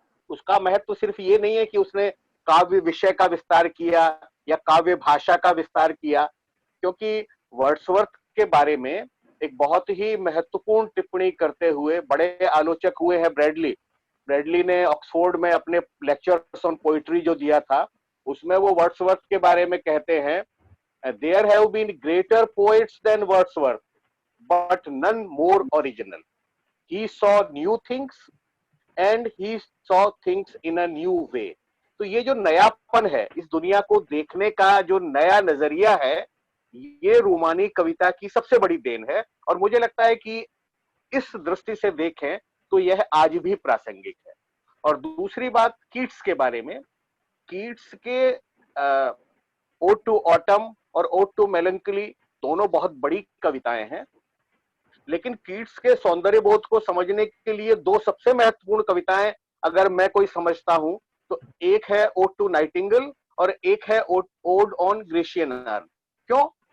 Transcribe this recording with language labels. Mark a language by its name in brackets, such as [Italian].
[Hindi] उसका महत्व सिर्फ ये नहीं है कि उसने काव्य विषय का विस्तार किया या काव्य भाषा का विस्तार किया, क्योंकि वर्ड्सवर्थ के बारे में एक बहुत ही महत्वपूर्ण टिप्पणी करते हुए बड़े आलोचक हुए हैं ब्रैडली ने ऑक्सफोर्ड में अपने लेक्चर्स ऑन पोइट्री जो दिया था, उसमें वो वर्ड्सवर्थ के बारे में कहते हैं [English] There have been greater poets than Wordsworth, but none more original. He saw new things and he saw things in a new way. [Hindi] तो ये जो नयापन है, इस दुनिया को देखने का जो नया नजरिया है, ये रूमानी कविता की सबसे बड़ी देन है। और मुझे लगता है कि इस दृष्टि से देखें तो यह आज भी प्रासंगिक है। और दूसरी बात कीट्स के बारे में, कीट्स के ओड टू ऑटम और ओड टू मेलंकली दोनों बहुत बड़ी कविताएं हैं, लेकिन कीट्स के सौंदर्य बोध को समझने के लिए दो सबसे महत्वपूर्ण कविताएं अगर मैं कोई समझता हूं तो एक है ओड टू नाइटिंगेल और एक है ओड ऑन ग्रेशियन अर्न। क्यों?